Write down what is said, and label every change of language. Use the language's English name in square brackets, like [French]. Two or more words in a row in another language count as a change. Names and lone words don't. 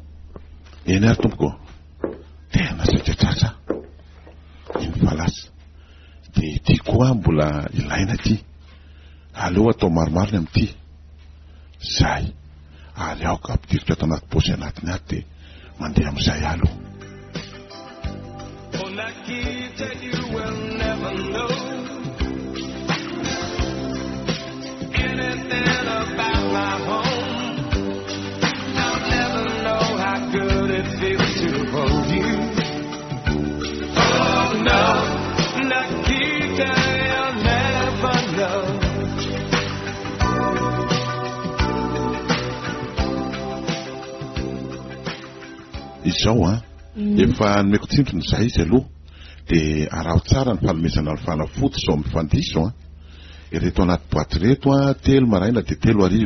[Malagasy] Eny ary tompoko. Tena satratrasa. Iny falasa. Dia ity koa mbola ilaina ity. Aleo atao maromaro ny amin'ity. Zay. Ary aoka ampidiritra ato anaty posy anatiny ato dia mandeha amin'izay aloha. [English] Oh, Nikita, you will never know anything about my home. I'll never know how good it feels to hold you. Oh no, Nikita, you'll never know. [Malagasy] Izao a. Efa nomeko tsindrona izay izy aloha dia araho tsara ny fanomezana ny fanafody izao amin'ny fandiso a. Ireto anaty boaty reto a 3 maraina dia 3 hariva.